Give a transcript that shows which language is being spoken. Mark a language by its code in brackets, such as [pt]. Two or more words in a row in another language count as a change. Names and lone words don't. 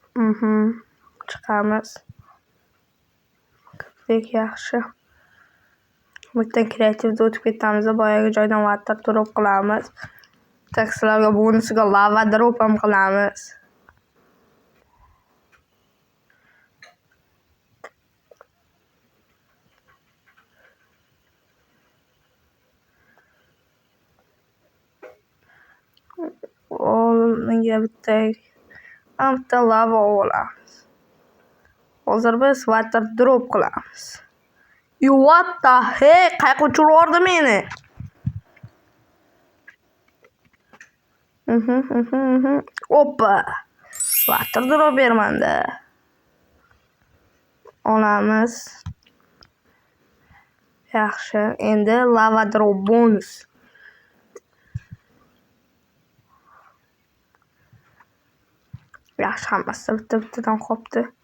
[uz] Chiqamiz. Kirdik, yaxshi. Bitta kreativda o'tib ketamiz. Boyagi joydan [en] water drop [uz] qilamiz. Taksilarga bonusiga [en] lava drop [uz] ham qilamiz. Menga bitta lava olamiz. Hozir biz [en] water drop [uz] qilamiz. [en] What the heck? [uz] Qayerga uchirib yubordi meni? Oppa. [en] Water drop [uz] bermanda. Olamiz. Yaxshi. Endi [en] lava drop bonus. [uz] Yaxshi, hammasi bitta-bittadan qopti.